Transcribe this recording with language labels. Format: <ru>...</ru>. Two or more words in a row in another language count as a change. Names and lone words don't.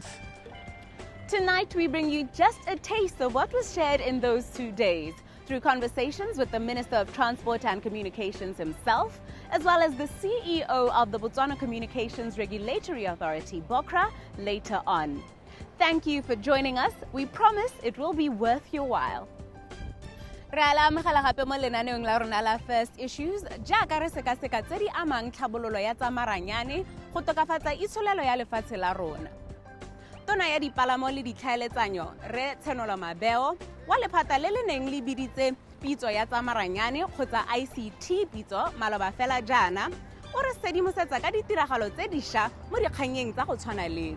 <en>Tonight, we bring you just a taste of what was shared in those 2 days through conversations with the Minister of Transport and Communications himself, as well as the CEO of the Botswana Communications Regulatory Authority, BOCRA, later on. Thank you for joining us. We promise it will be worth your while.</en> <tn>Re a amogela gape mo lenaneong la rona la First Issues jaaka re sekaseka tse di amang tlhabololo ya tsa maranyane go tokafatsa itsholelo ya lefatshe la rona. Tona ya dipalamo le ditlhaeletsanyo Re Tshenolo Mabeo wa lephata le le neng le biditse Pitso ya tsa maranyane kgotsa ICT Pitso maloba fela jaana o re sedimosetsa ka ditiragalo tse dišwa mo dikganyeng tsa go tshwana letse.</tn>